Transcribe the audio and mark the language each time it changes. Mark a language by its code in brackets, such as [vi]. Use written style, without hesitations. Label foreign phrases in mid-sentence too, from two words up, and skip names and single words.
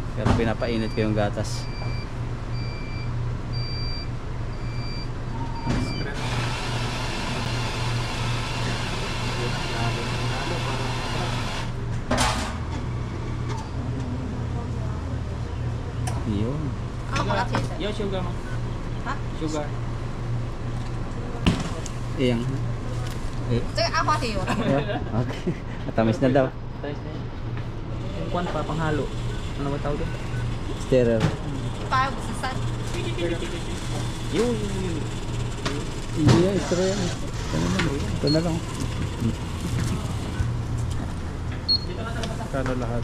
[tl] Pero pinapainit ko yung gatas. Strength. Yun. [zh] 啊，我要甜的。 [tl] Yo, sugar mo. Ha? Sugar. Iyang. Eh, [zh] 这个阿华田有了， [tl] okay. Matamis na daw. Tayo na yun. Yung kwan pa, panghalo. Ano ba tawag doon? Sterile. 153。 Yun. Hindi yan, sterile. Ito na lang. Kano lahat?